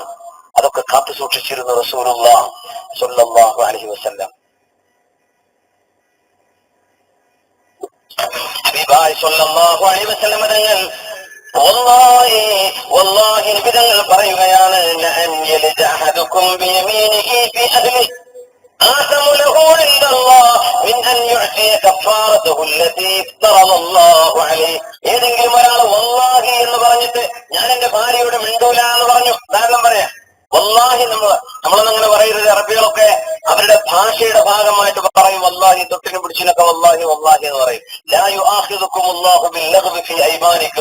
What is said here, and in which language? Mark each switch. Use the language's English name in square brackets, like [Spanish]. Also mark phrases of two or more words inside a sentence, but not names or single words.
[Malayalam] അതൊക്കെ കാത്തു സൂക്ഷിച്ചിരുന്നു [Arabic] رسول الله صلى الله عليه وسلم. ഹബീബായ صلى الله عليه وسلم [Malayalam] തങ്ങൾ വല്ലാഹി നബി തങ്ങൾ പറയുകയാണ്, [Arabic] لأن يلج أحدكم بيمينه في أهله آثم له عند الله من أن يعطي كفارته التي افترض الله عليه. [Malayalam] ഏതെങ്കിലും ഒരാൾ വല്ലാഹി എന്ന് പറഞ്ഞിട്ട് ഞാൻ എന്റെ ഭാര്യയോട് മിണ്ടൂല എന്ന് പറഞ്ഞു, ഉദാഹരണം പറയാം. വല്ലാഹി നമ്മളൊന്നങ്ങനെ പറയരുത്. അറബികളൊക്കെ അവരുടെ ഭാഷയുടെ ഭാഗമായിട്ട് പറയും വല്ലാഹി, തൊട്ടിനും പിടിച്ചിനൊക്കെ വല്ലാഹി വല്ലാഹി എന്ന് പറയും. [Arabic] لا يؤاخذكم الله باللغو في أيمانكم.